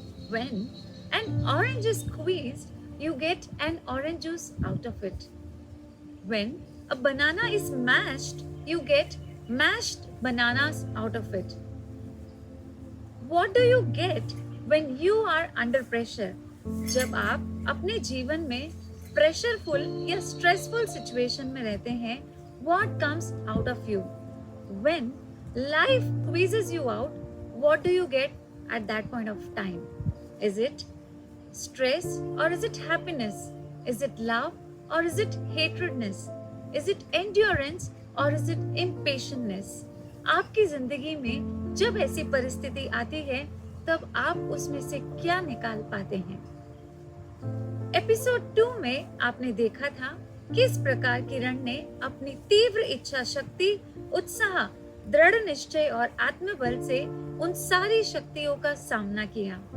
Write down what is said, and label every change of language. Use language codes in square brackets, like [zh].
[en] When an orange is squeezed, you get an orange juice out of it. When a banana is mashed, you get mashed bananas out of it. What do you get when you are under pressure? [hi] जब आप अपने जीवन में प्रेशरफुल या stressful situation में रहते हैं, [en] what comes out of you? When life squeezes you out, what do you get at that point of time? Is it stress or is it happiness? Is it love or is it hatredness? Is it endurance or is it impatientness? [hi] आपकी जिंदगी में जब ऐसी परिस्थिति आती है, तब आप उसमें से क्या निकाल पाते हैं? एपिसोड 2 में आपने देखा था किस प्रकार किरण ने अपनी तीव्र इच्छा शक्ति, उत्साह, दृढ़ निश्चय और आत्मबल से उन सारी शक्तियों का सामना किया।